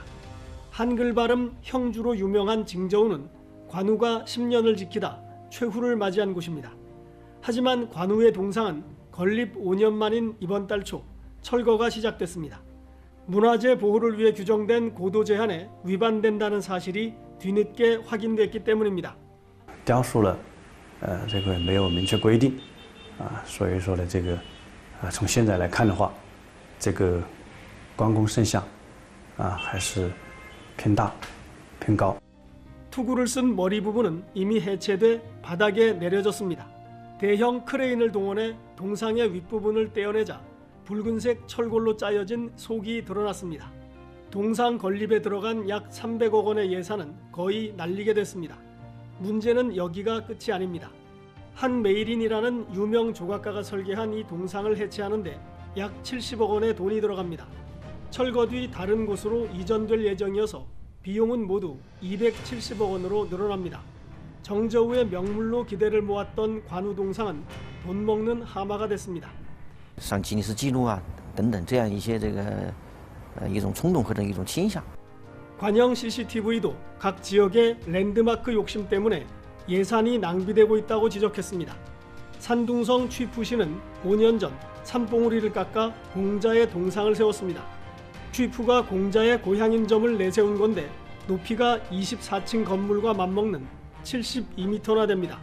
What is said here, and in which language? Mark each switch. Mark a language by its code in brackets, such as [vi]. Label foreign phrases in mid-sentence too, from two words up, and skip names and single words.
[ko] 한글 발음 형주로 유명한 징저우는 관우가 10년을 지키다 최후를 맞이한 곳입니다. 하지만 관우의 동상은 건립 5년 만인 이번 달 초 철거가 시작됐습니다. 문화재 보호를 위해 규정된 고도 제한에 위반된다는 사실이 뒤늦게 확인됐기 때문입니다. [zh] 雕塑了，这个没有明确规定，所以说呢，这个从现在来看的话，这个关公圣像，还是偏大、偏高。 [ko] 투구를 쓴 머리 부분은 이미 해체돼 바닥에 내려졌습니다. 대형 크레인을 동원해 동상의 윗부분을 떼어내자 붉은색 철골로 짜여진 속이 드러났습니다. 동상 건립에 들어간 약 300억 원의 예산은 거의 날리게 됐습니다. 문제는 여기가 끝이 아닙니다. 한메일인이라는 유명 조각가가 설계한 이 동상을 해체하는데 약 70억 원의 돈이 들어갑니다. 철거 뒤 다른 곳으로 이전될 예정이어서 비용은 모두 270억 원으로 늘어납니다. 정저우의 명물로 기대를 모았던 관우 동상은 돈 먹는 하마가 됐습니다. [zh] 上吉尼斯纪录啊等等这样一些一种冲动和一种倾向。 [ko] 관영 CCTV도 각 지역의 랜드마크 욕심 때문에 예산이 낭비되고 있다고 지적했습니다. 산둥성 취푸시는 5년 전 산봉우리를 깎아 공자의 동상을 세웠습니다. 취푸가 공자의 고향인 점을 내세운 건데 높이가 24층 건물과 맞먹는 72m나 됩니다.